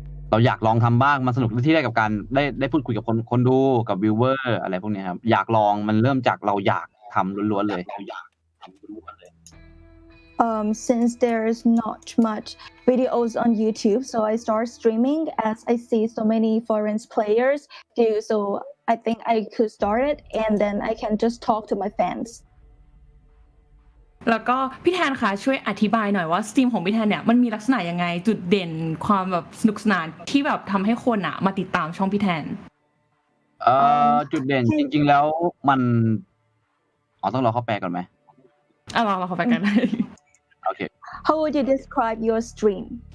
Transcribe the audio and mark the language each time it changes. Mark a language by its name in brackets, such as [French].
[Thai] เราอยากลองทำบ้างมันสนุกที่ได้กับการได้พูดคุยกับคนดูกับวิวเวอร์อะไรพวกนี้ครับอยากลองมันเริ่มจากเราอยากทำล้วนๆเลย [English] Since there's not much videos on YouTube, so I start streaming as I see so many foreign players do. So I think I could start it, and then I can just talk to my fans. [Thai] แล้วก็พี่แทนคะช่วยอธิบายหน่อยว่าสตรีมของพี่แทนเนี่ยมันมีลักษณะยังไงจุดเด่นความแบบสนุกสนานที่แบบทำให้คนมาติดตามช่องพี่แทน จุดเด่นจริงๆแล้วมันต้องรอเขาแปลก่อนไหม เราเข้าไปกันได้ โอเค [English] How would you describe your stream